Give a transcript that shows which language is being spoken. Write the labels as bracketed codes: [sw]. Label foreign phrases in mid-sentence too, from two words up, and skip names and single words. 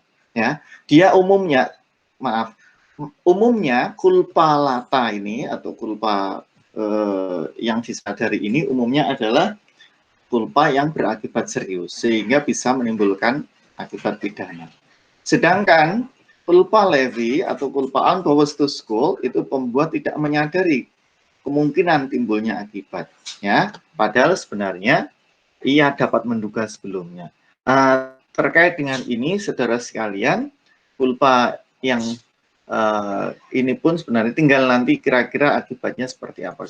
[id] Ya, dia umumnya [la] culpa lata [id] ini atau culpa yang disadari ini umumnya adalah culpa yang berakibat serius sehingga bisa menimbulkan akibat pidana. Sedangkan [la] culpa levi [id] atau culpa [de] unbewusst schuld [id] itu pembuat tidak menyadari kemungkinan timbulnya akibat, ya. Padahal sebenarnya ia dapat menduga sebelumnya. Terkait dengan ini, saudara sekalian, culpa yang ini pun sebenarnya tinggal nanti kira-kira akibatnya seperti apa.